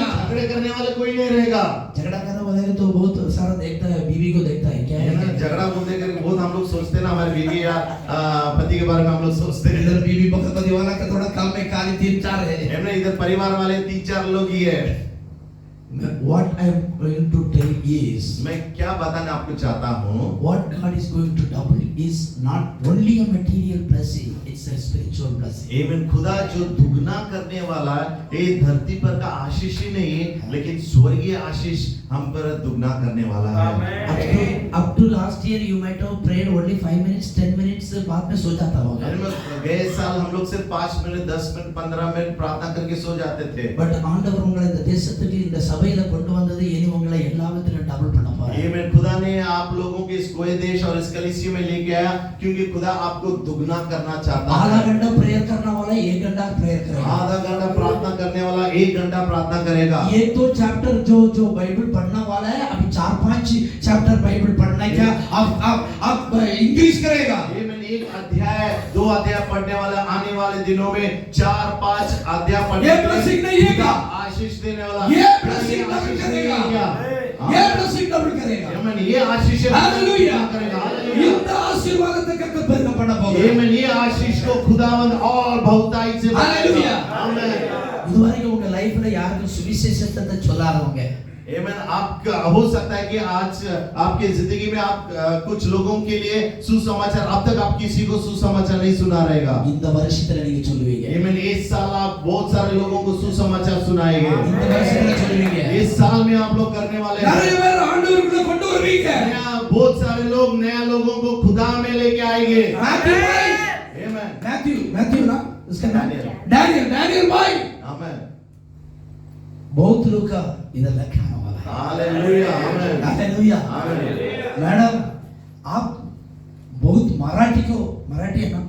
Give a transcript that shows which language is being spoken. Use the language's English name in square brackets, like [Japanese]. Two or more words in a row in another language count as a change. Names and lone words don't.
[Hindi] झगड़े करने वाला कोई नहीं रहेगा। झगड़ा करने वाले तो बहुत सारा देखता है, बीवी को देखता है क्या है। झगड़ा बोलते करके बहुत हम लोग सोचते हैं ना, हमारी बीवी या पति के बारे में हम लोग सोचते हैं। इधर बीवी पति वाला का थोड़ा कम है, खाली 3-4 है। इधर परिवार वाले 3-4 लोग ही है। [English] What I am going to tell is, [Hindi] मैं क्या बताना आपको चाहता हूँ, [English] what God is going to double is not only a material blessing, it's a spiritual blessing. [Hindi] आमीन। खुदा जो दुगना करने वाला ये धरती पर का आशीष ही नहीं, लेकिन स्वर्गीय आशीष हम पर दुगना करने वाला है। [English] Up to last year you might have prayed only 5 minutes, 10 minutes [Hindi] बाद में सो जाता होगा। गए साल हम लोग सिर्फ 5 मिनट, 10 मिनट, 15 मिनट प्रार्थना करके सो जाते थे। [Tamil] But ஆண்டவர் உங்களை இந்த தேசத்துக்கு இந்த சபையில கொண்டு வந்தது இனி உங்களை எல்லாவற்றிலும் டபுள் பண்ண போறார்। [Hindi] आमीन। खुदा ने आप लोगों के इस गोए देश और इस कलीसिया में लेके आया, क्योंकि खुदा आपको दुगना करना चाहता है। आधा घंटा प्रेयर करने वाला 1 घंटा प्रेयर करेगा, आधा घंटा प्रार्थना करने वाला 1 घंटा प्रार्थना करेगा। ये तो चैप्टर जो बाइबल पढ़ने वाला है अभी 4-5 चैप्टर बाइबल पढ़ने का अब इंक्रीज करेगा। आमीन। 1 अध्याय 2 अध्याय पढ़ने वाला आने वाले दिनों में 4-5 अध्याय पढ़ने ये ब्लेसिंग नहीं है क्या? आशीष देने वाला ये [English] blessing double [Hindi] करेगा, ये [English] blessing double [Hindi] करेगा। आमीन। ये आशीष हालेलुया करेगा। [Tamil] இந்த ஆசீர்வாதத்தை கர்த்தர் பெருக பண்ண போகிறார்। [Hindi] आमीन। ये आशीष को खुदावंद और बहुतायत से हालेलुया। आमीन। [Tamil] இதுவரைக்கும் உங்க லைஃப்ல யாருக்கும் சுவிசேஷத்தை சொல்லாதவங்க, [Hindi] आमीन। आपका हो सकता है कि आज आपके जिंदगी में आप कुछ लोगों के लिए सुसमाचार, अब तक आप किसी को सुसमाचार नहीं सुना रहेगा। [Tamil] இந்த வருஷத்துல நீங்க சொல்லுவீங்க, [Hindi] आमीन। इस साल आप बहुत सारे लोगों को सुसमाचार सुनाएंगे। [Tamil] இந்த வருஷத்துல சொல்லுவீங்க, [Hindi] इस साल में आप लोग करने वाले [Tamil] நிறைய பேர் ஆண்டவருக்குள்ள கொண்டு வருவீங்க। [Hindi] बहुत सारे लोग नया लोगों को खुदा में लेके आएंगे। मैथ्यू ना उसका नाम डैनियल भाई। आमीन। बहुत लोग का इधर लिखा वाला है। हालेलुया। आमीन। हालेलुया। आमीन। मैडम आप बहुत मराठी है ना,